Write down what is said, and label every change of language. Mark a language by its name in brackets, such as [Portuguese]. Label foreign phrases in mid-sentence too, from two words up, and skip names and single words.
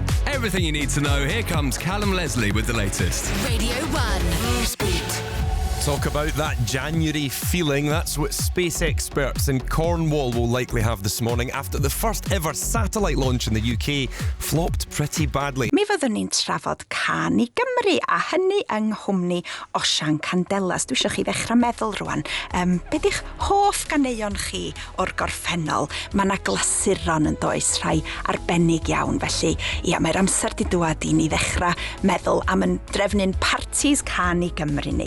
[English] Everything you need to know. Here comes Callum Leslie with the latest. Radio 1. Newsbeat. Talk about that January feeling. That's what space experts in Cornwall will likely have this morning after the first ever satellite launch in the UK flopped pretty badly. [Welsh] Mi fyddwn ni'n trafod can I Gymru a hynny yng nghwmni Osian Candelas. Dwi eisiau chi ddechrau meddwl rwan. Be di'ch hoff ganeuon chi o'r gorffennol? Mae yna glasuron yn does, rhai arbennig iawn. Felly, ia, mae'r amser di dwad i ni ddechrau meddwl am yn drefnu'n partis can I Gymru ni.